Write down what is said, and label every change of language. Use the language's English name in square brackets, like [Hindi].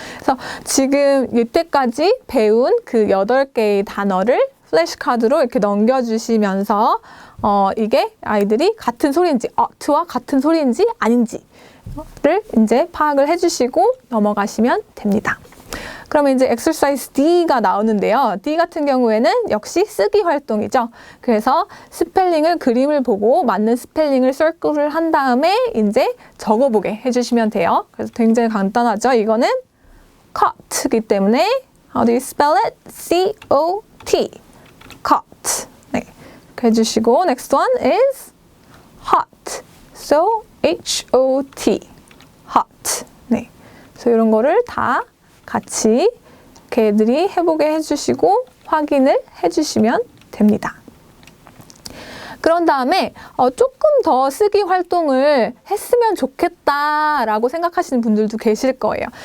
[Korean] 그래서 지금 이때까지 배운 그 8개의 단어를 플래시카드로 이렇게 넘겨주시면서 이게 아이들이 같은 소리인지 t와 같은 소리인지 아닌지를 이제 파악을 해주시고 넘어가시면 됩니다. 그러면 이제 exercise D가 나오는데요. D 같은 경우에는 역시 쓰기 활동이죠. 그래서 스펠링을 그림을 보고 맞는 스펠링을 circle을 한 다음에 이제 적어보게 해주시면 돼요. 그래서 굉장히 간단하죠. 이거는 cot이기 때문에 [English] how do you spell it? C-O-T cot. [Korean] 네, 이렇게 해주시고 [English] next one is hot. So H-O-T hot. [Korean] 네, 그래서 이런 거를 다 같이 이렇게 애들이 해보게 해주시고 확인을 해주시면 됩니다. 그런 다음에 조금 더 쓰기 활동을 했으면 좋겠다라고 생각하시는 분들도 계실 거예요.